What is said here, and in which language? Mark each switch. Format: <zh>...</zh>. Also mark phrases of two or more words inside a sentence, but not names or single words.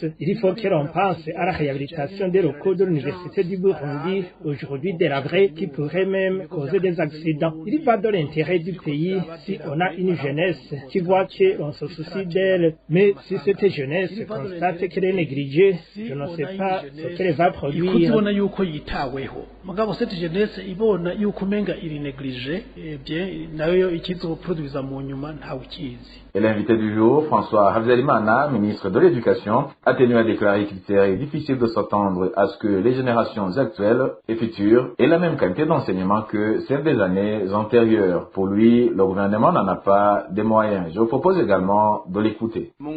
<fr>Il faut que l'on pense à la réhabilitation des locaux de l'Université du Burundi, aujourd'hui délabrés, qui pourraient même causer des accidents. Il va de l'intérêt du pays si on a une jeunesse qui voit que l'on se soucie d'elle. Mais si cette jeunesse constate qu'elle est négligée, je ne sais pas ce qu'elle va produire.</fr> <rn>Mugabo</rn> <fr>cette jeunesse</fr> <rn>ibona yuko umenga iri négligée, bien nayo ikizoproduza mu nyuma ntawe ukizi.</rn> <fr>Et l'invité du jour, François Habyarimana, ministre de l'Éducation, a tenu à déclarer qu'il serait difficile de s'attendre à ce que les générations actuelles et futures aient la même qualité d'enseignement que celles des années antérieures. Pour lui, le gouvernement n'en a pas des moyens. Je vous propose également de l'écouter.</fr>